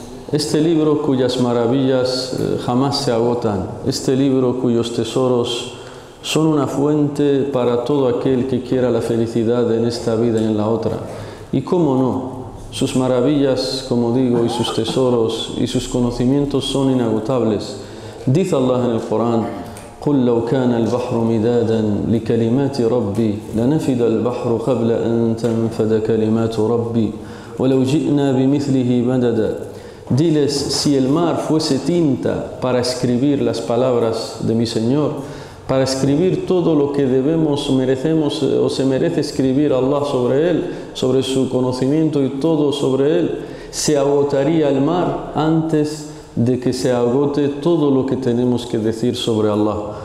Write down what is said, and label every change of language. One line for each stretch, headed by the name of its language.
Spanish: Este libro cuyas maravillas jamás se agotan, este libro cuyos tesoros son una fuente para todo aquel que quiera la felicidad en esta vida y en la otra. Y cómo no, sus maravillas, como digo, y sus tesoros y sus conocimientos son inagotables. Dice Allah en el Corán:
Arabic: قُلْ لَوْ كَانَ الْبَحْرُ مِدَادًا لِكَلِمَاتِ رَبِّي لَنَفِدَ الْبَحْرُ قَبْلَ أَن تَنْفَدَ كَلِمَاتُ رَبِّي وَلَوْ جِئْنَا بِمِثْلِهِ مَدَدًا.
Spanish: Diles, si el mar fuese tinta para escribir las palabras de mi Señor, para escribir todo lo que debemos, merecemos o se merece escribir Allah sobre él, sobre su conocimiento y todo sobre él, se agotaría el mar antes de que se agote todo lo que tenemos que decir sobre Allah.